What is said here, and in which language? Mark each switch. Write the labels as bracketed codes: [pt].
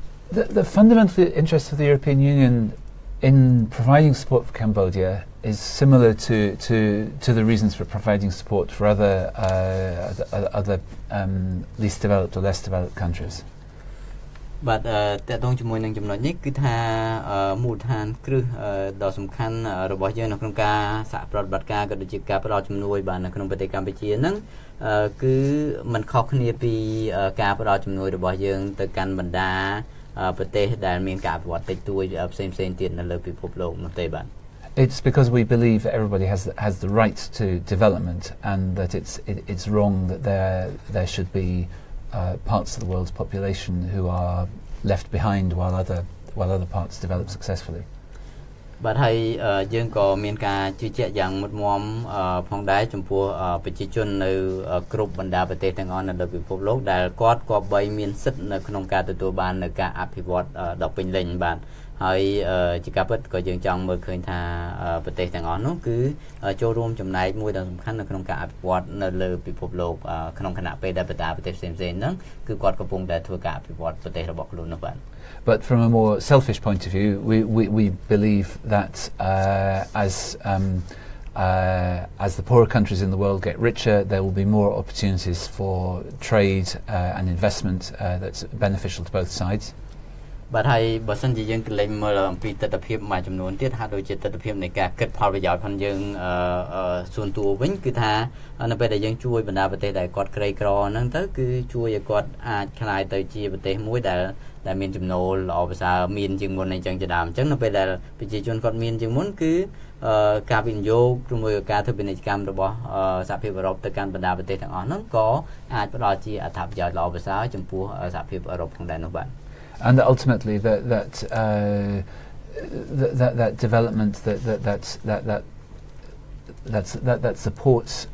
[en] The fundamental interest of the European Union in providing support for Cambodia is similar to the reasons for providing support for other least developed or less developed countries. [km] បាទតើតងជាមួយនឹងចំណុចនេះគឺថាមូលដ្ឋានគ្រឹះដ៏សំខាន់របស់យើងនៅក្នុងការសហប្រតិបត្តិការក៏ដូចជាការផ្តល់ជំនួយបាទនៅក្នុងប្រទេសកម្ពុជាហ្នឹងគឺมันខុសគ្នាពីការផ្តល់ជំនួយរបស់យើងទៅកាន់បណ្ដាប្រទេសដែលមានការអភិវឌ្ឍតិចតួចផ្សេងៗទៀតនៅលើពិភពលោកនោះទេបាទ [en] It's because we believe everybody has the right to development and that it's wrong that there should be parts of the world's population who are left behind while other parts develop successfully. [km] បាទហើយយើងក៏មានការជឿជាក់យ៉ាងមុតមមផងដែរចំពោះប្រជាជននៅគ្រប់បណ្ដាប្រទេសទាំងអស់នៅលើពិភពលោកដែលគាត់ក៏បីមានសិទ្ធិនៅក្នុងការទទួលបាននៅការអភិវឌ្ឍដ៏ពេញលេញបាទហើយជាការពិតក៏យើងចង់មើលឃើញថាប្រទេសទាំងអស់នោះគឺចូលរួមចំណែកមួយដ៏សំខាន់នៅក្នុងការអភិវឌ្ឍនៅលើពិភពលោកក្នុងគណៈពេលដែលបណ្ដាប្រទេសផ្សេងៗហ្នឹងគឺគាត់កំពុងតែធ្វើការអភិវឌ្ឍប្រទេសរបស់ខ្លួននោះបាទ [en] But from a more selfish point of view, we believe that as the poorer countries in the world get richer, there will be more opportunities for trade and investment that's beneficial to both sides. [km] បាទហើយបើសិនជាយើងកលែងមើលអំពីទស្សនវិជ្ជាមួយចំនួនទៀតហាក់ដូចជាទស្សនវិជ្ជានៃការគិតផលប្រយោជន៍ផងយើងសួនតួវិញគឺថានៅពេលដែលយើងជួយបណ្ដាប្រទេសដែលគាត់ក្រីក្រហ្នឹងទៅគឺជួយឲ្យគាត់អាចក្លាយទៅជាប្រទេសមួយដែលមានចំណូលល្អប្រសើរមានជាងមុនអញ្ចឹងជាដើមអញ្ចឹងនៅពេលដែលប្រជាជនគាត់មានជាងមុនគឺការវិនិយោគជាមួយការធ្វើពាណិជ្ជកម្មរបស់សហភាពអឺរ៉ុបទៅកាន់បណ្ដាប្រទេសទាំងអស់ហ្នឹងក៏អាចផ្ដល់ជាអត្ថប្រយោជន៍ល្អប្រសើរចំពោះសហភាពអឺរ៉ុបផងដែរនោះបាទ [en] And ultimately that development that supports